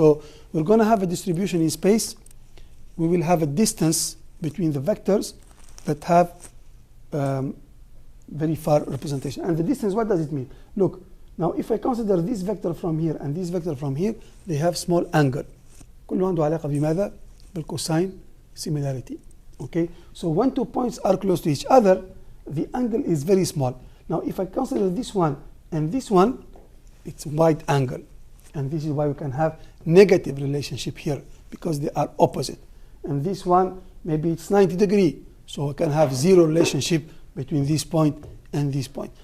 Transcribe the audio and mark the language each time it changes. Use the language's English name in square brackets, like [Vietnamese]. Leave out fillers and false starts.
[English] So we're going to have a distribution in space. We will have a distance between the vectors that have very far representation. And the distance, what does it mean? Look, now if I consider this vector from here and this vector from here, they have small angle. [Arabic] كل عنده علاقة بماذا؟ بالcosine similarity. [English] Okay, so when 2 points are close to each other, the angle is very small. Now if I consider this one and this one, it's wide angle. And this is why we can have negative relationship here, because they are opposite. And this one, maybe it's 90 degrees. So we can have 0 relationship between this point and this point.